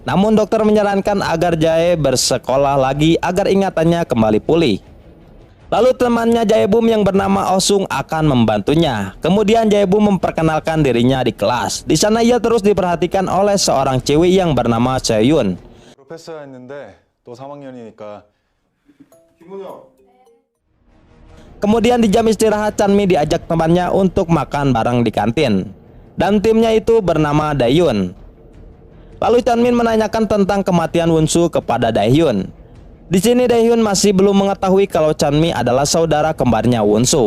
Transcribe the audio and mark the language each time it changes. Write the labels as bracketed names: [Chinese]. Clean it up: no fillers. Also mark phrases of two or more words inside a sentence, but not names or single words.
[Indonesian] Namun dokter menyarankan agar Jae bersekolah lagi agar ingatannya kembali pulih. Lalu temannya Jae-bum yang bernama Oh-sung akan membantunya. Kemudian Jae-bum memperkenalkan dirinya di kelas. Di sana ia terus diperhatikan oleh seorang cewek yang bernama Se-yun. [Korean] 패스가 했는데 또 3학년이니까 [Indonesian] Kemudian di jam istirahat, Chanmi diajak temannya untuk makan bareng di kantin. Dan timnya itu bernama Daehyun. Lalu Chanmin menanyakan tentang kematian Wonsu kepada Daehyun. Di sini Daehyun masih belum mengetahui kalau Chanmi adalah saudara kembarnya Wonsu.